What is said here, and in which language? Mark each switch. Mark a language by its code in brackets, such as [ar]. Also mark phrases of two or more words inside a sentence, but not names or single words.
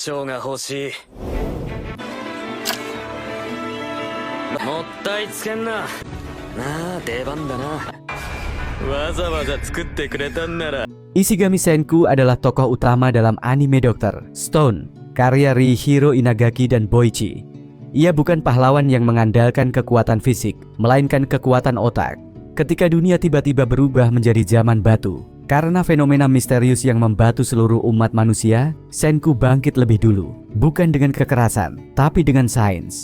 [ja] 長が欲しい。もったいつけんな。なあ、出番だな。わざわざ作ってくれたんなら。 [id] Ishigami Senku adalah tokoh utama dalam anime Dr. Stone, karya Riihiro Inagaki dan Boichi. Ia bukan pahlawan yang mengandalkan kekuatan fisik, melainkan kekuatan otak. Ketika dunia tiba-tiba berubah menjadi zaman batu, karena fenomena misterius yang membatu seluruh umat manusia, Senku bangkit lebih dulu, bukan dengan kekerasan, tapi dengan sains.